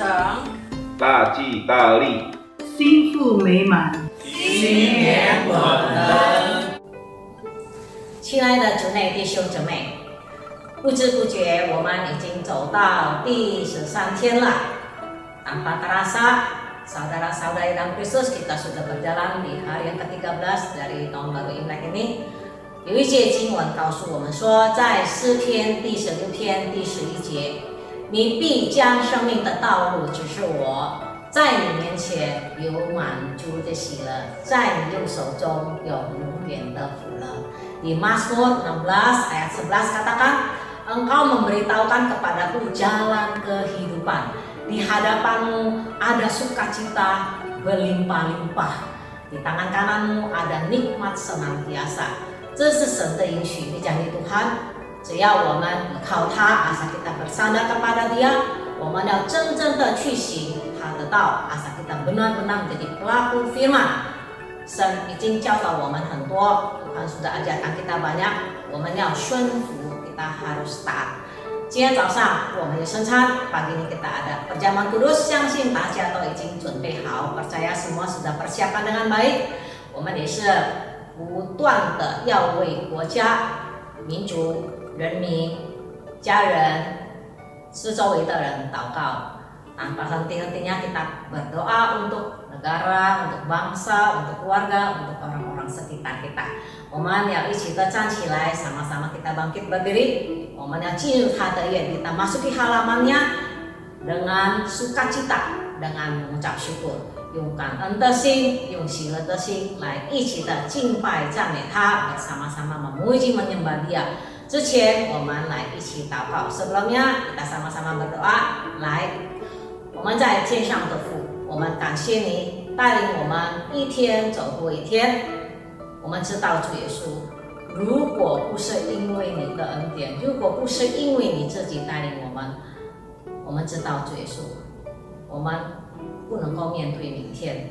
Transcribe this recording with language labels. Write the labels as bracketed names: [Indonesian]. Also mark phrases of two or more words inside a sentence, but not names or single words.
[Chinese] 大吉大利，幸福美满，新年我们。亲爱的主内弟兄姊妹，不知不觉我们已经走到第13天了。 [Indonesian] Tanpa terasa, saudara-saudari dalam Kristus, kita sudah berjalan di hari yang ke-13 dari tahun baru Imlek ini. [Chinese] 有一节经文告诉我们说，在诗篇第16篇第11节，你必将生命的道路指示我，在你面前有满足的喜乐，在你右手中有永远的福乐。 [Indonesian] Di Mazmur 16 ayat 11 katakan, Engkau memberitahukan kepadaku jalan kehidupan. Di hadapanmu ada sukacita berlimpah-limpah. Di tangan kananmu ada nikmat senantiasa. [Chinese] 这是神的应许，你讲的Tuhan，只要我们依靠他 ， [Indonesian] asal kita bersandar kepada Dia， [Chinese] 我们要真正的去行他的道 ， [Indonesian] asal kita benar-benar menjadi pelaku firman。 [Chinese] 神已经教导我们很多， [Indonesian] Tuhan sudah ajarkan kita banyak， [Chinese] 我们要顺服 ， [Indonesian] kita harus taat。 [Chinese] 今天早上我们有圣餐 ， [Indonesian] pagi ini kita ada perjamuan kudus， [Chinese] 相信大家都已经准备好 ， [Indonesian] percaya semua sudah persiapkan dengan baik。 [Chinese] 我们也是不断的要为国家、民族、人民、家人、四周围的人祷告。 [Indonesian] Tanpa henti-hentinya kita berdoa untuk negara, untuk bangsa, untuk keluarga, untuk orang-orang sekitar kita. [Chinese] 我们要一起的站起来， [Indonesian] sama-sama kita bangkit berdiri. [Chinese] 我们要进入他的院， [Indonesian] kita masuki halamannya dengan sukacita, dengan mengucap syukur， [Chinese] 用感恩的心，用喜乐的心来一起的敬拜赞美他， [Indonesian] bersama-sama memuji menyembah Dia。 [Chinese] 之前我们来一起祷告， [Indonesian] sebelumnya kita sama-sama berdoa， [Chinese] 来。我们在天上的父，我们感谢你带领我们一天走过一天。我们知道主耶稣，如果不是因为你的恩典，如果不是因为你自己带领我们，我们知道主耶稣，我们不能够面对明天。